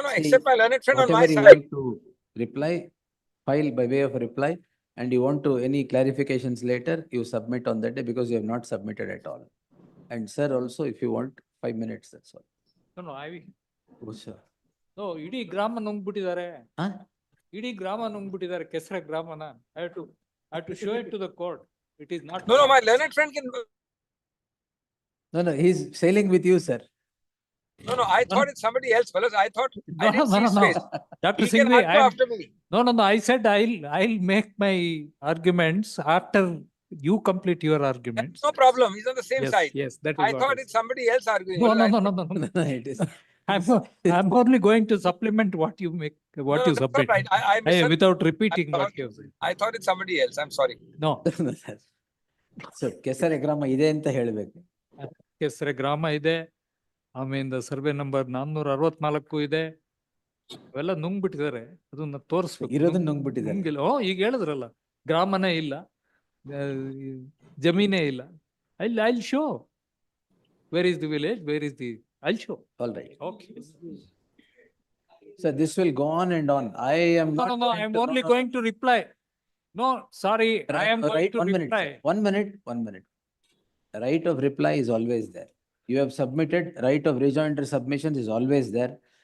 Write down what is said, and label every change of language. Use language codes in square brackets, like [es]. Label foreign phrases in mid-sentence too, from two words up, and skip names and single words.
[en] See, except my learned friend on my Whatever you side. want to reply, file by way of a reply, and you want to any clarifications later, you submit on that day because you have not submitted at all. And sir, also, if you want 5 minutes, that's all. No, I Oh, sir. No, [kn] ಇಡೀ ಗ್ರಾಮ ನುಂಗ್ಬಿಟ್ಟಿದ್ದಾರೆ. [en] Huh? [kn] ಇಡೀ ಗ್ರಾಮ ನುಂಗ್ಬಿಟ್ಟಿದ್ದಾರೆ ಕೆಸರ ಗ್ರಾಮನ. [en] I have to show it to the court. It is not. No, my learned friend can. No, he's sailing with you, sir. No, I thought it's somebody else, fellas. I thought I No, didn't see his no. face. Dr. He can Singhvi, argue after me. No. I said I'll make my arguments after you complete your arguments. No problem. He's on the same side. Yes, that is I what thought I it's somebody else arguing. No. It is. I'm only going to supplement what you make, what you that's not submit. right. I misunderstood. Without repeating what you said. I thought it's somebody else. I'm sorry. No. So, [kn] ಕೆಸರೆ ಗ್ರಾಮ ಇದೆ ಅಂತ ಹೇಳ್ಬೇಕು. ಕೆಸರೆ ಗ್ರಾಮ ಇದೆ. ಆಮೇಲೆ [en] survey number [kn] 464 ಇದೆ. ಅವೆಲ್ಲ ನುಂಗ್ಬಿಟ್ಟಿದ್ದಾರೆ. ಅದನ್ನ ತೋರಿಸ್ಬೇಕು. ಇರೋದನ್ನ ನುಂಗ್ಬಿಟ್ಟಿದ್ದಾರೆ. ನುಂಗಿಲ್ಲ. ಈಗ ಹೇಳಿದ್ರಲ್ಲ, ಗ್ರಾಮನೇ ಇಲ್ಲ, ಜಮೀನೇ ಇಲ್ಲ. [en] I'll show. Where is the village? Where is the? I'll show. All right. Okay. So this will go on and on. I am not. No. I'm only going to reply. No, sorry. I am going to 1 minute. reply. Sir. 1 minute. 1 minute. Right of reply is always there. You have submitted, right of rejoinder submissions is always there.